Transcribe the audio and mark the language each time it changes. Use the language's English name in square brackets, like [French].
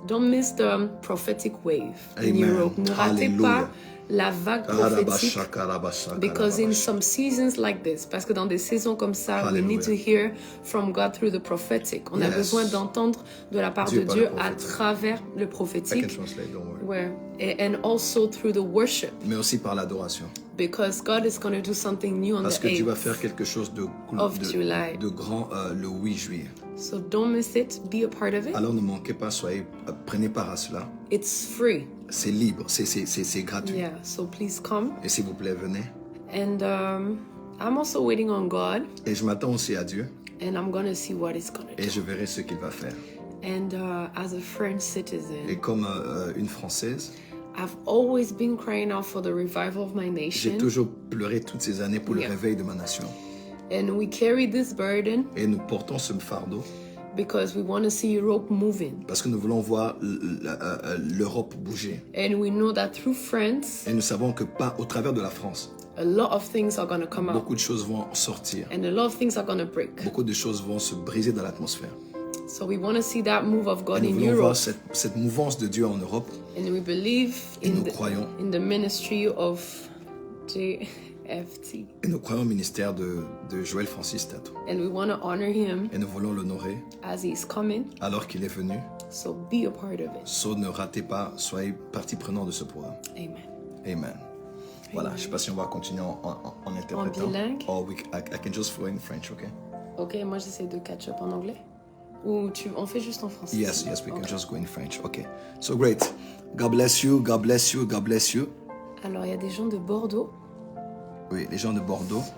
[English] Don't miss the prophetic wave in Europe. [French] Ne ratez pas la vague prophétique. [English] Because in some seasons like this, [French] parce que dans des saisons comme ça, [English] we need to hear from God through the prophetic. [French] On a besoin d'entendre de la part de Dieu à travers le prophétique. [English] I can translate, don't worry. And also through the worship. [French] Mais aussi par l'adoration. [English] Because God is going to do something new on [French] Parce [English] the [French] que [English] 8th [French] Dieu va faire quelque chose de grand le 8 juillet. [English] So don't miss it. Be a part of it. [French] Alors ne manquez pas, prenez part à cela. [English] It's free. [French] C'est libre, c'est gratuit. [English] Yeah, so please come. [French] Et s'il vous plaît, venez. [English] And I'm also waiting on God. [French] Et je m'attends aussi à Dieu. [English] And I'm going to see what he's going to do. [French] Et je verrai ce qu'il va faire. [English] And as a French citizen. [French] Et comme une Française. [English] I've always been crying out for the revival of my nation. [French] J'ai toujours pleuré toutes ces années pour le réveil de ma nation. [English] And we carry this burden. [French] Et nous portons ce fardeau. [English] Because we want to see Europe moving. [French] Parce que nous voulons voir l'Europe bouger. [English] And we know that through France. [French] Et nous savons que au travers de la France. [English] A lot of things are going to come out. [French] Beaucoup de choses vont sortir. [English] And a lot of things are going to break. [French] Beaucoup de choses vont se briser dans l'atmosphère. [English] So we want to see that move of God in Europe. [French] Nous voulons voir cette mouvance de Dieu en Europe. [English] And we believe in the ministry of JFT. [French] Et nous croyons au ministère de Joël Francis Tato. [English] And we want to honor him. [French] Et nous voulons l'honorer. [English] As he's coming. [French] Alors qu'il est venu. [English] So be a part of it. [French] So ne ratez pas, soyez partie prenante de ce programme. Amen. Amen. Voilà, je ne sais pas si on va continuer en interprétant. En bilingue. [English] Or I can just flow in French, okay? [French] Ok, moi j'essaie de catch up en anglais. Ou on fait juste en français? [English] Yes, we can just go in French. Okay. So great. God bless you, God bless you, God bless you. [French] Alors, il y a des gens de Bordeaux. Oui, les gens de Bordeaux.